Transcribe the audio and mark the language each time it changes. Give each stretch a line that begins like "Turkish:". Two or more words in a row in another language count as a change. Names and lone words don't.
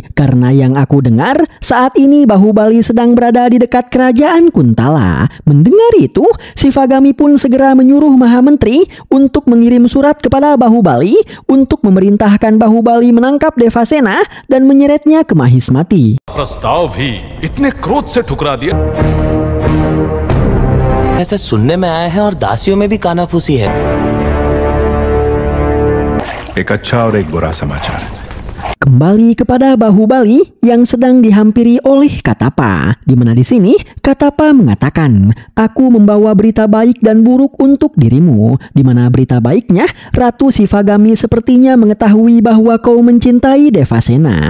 Indonesian: Karena yang aku dengar, saat ini Bahubali sedang berada di dekat kerajaan Kuntala. Mendengar itu, Shivagami pun segera menyuruh Mahamentri untuk mengirim surat kepada Bahubali untuk memerintahkan Bahubali menangkap Devasena dan menyeretnya ke Mahismati.
Hindi: प्रस्ताव भी इतने क्रोध से ठुकरा दिया। ऐसे सुनने में आया है और दासियों में भी कानाफूसी है। एक अच्छा और एक बुरा समाचार।
Indonesian: Kembali kepada Bahubali yang sedang dihampiri oleh Katapa, di mana di sini Katapa mengatakan, "Aku membawa berita baik dan buruk untuk dirimu." Di mana berita baiknya, Ratu Shivagami sepertinya mengetahui bahwa kau mencintai Devasena.